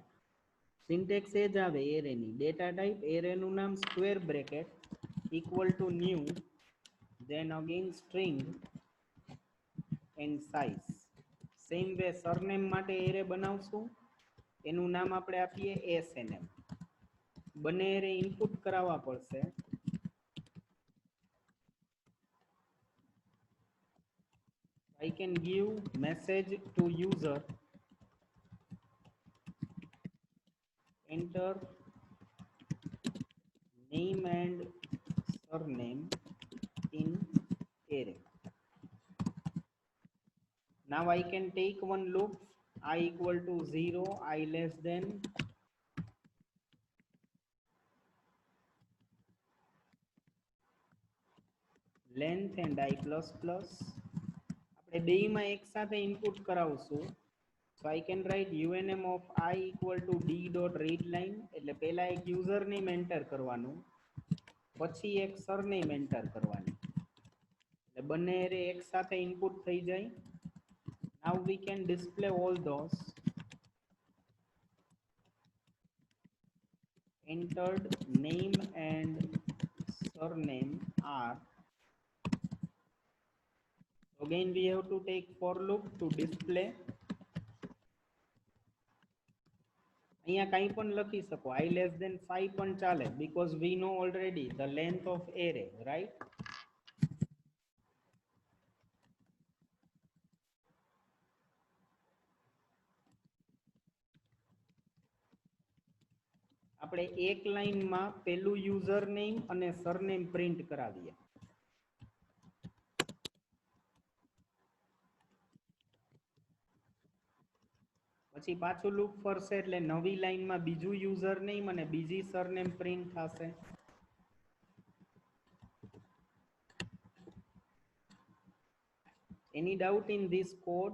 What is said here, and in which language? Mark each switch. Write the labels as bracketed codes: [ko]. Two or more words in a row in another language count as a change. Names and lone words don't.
[gu] Syntax એ જ આવે array ની. [en] Data type array નું નામ square bracket equal to new, then again string and size. Same way [gu] surname માટે array બનાવશું, એનું નામ આપણે આપીએ snm. બંને array input કરાવવા પડશે. [en] I can give message to user, enter name and surname in array. Now I can take one loop, I equal to 0, I less than length and I plus plus. [gu] આપણે બેયમાં એક સાથે ઇનપુટ કરાવશું. [en] So I can write unm of I equal to d dot read line. [gu] એટલે પહેલા એક [en] user name enter [gu] કરવાનું, પછી એક [en] surname enter [gu] કરવાની, એટલે બંને એરે એક સાથે ઇનપુટ થઈ જાય. [en] Now we can display all those entered name and surname are. Again we have to take for loop to display. [gu] અહીંયા કંઈ પણ લખી શકો, [en] I less than 5 [gu] પણ ચાલે, [en] because we know already the length of array, right? [gu] આપણે એક લાઈનમાં પેલું [en] user name [gu] અને [en] surname print [gu] કરાવીએ. પછી પાછું લૂપ ફરશે એટલે નવી લાઈનમાં બીજું [en] user name [gu] અને બીજી સરનેમ પ્રિન્ટ થશે. [en] Any doubt in this code?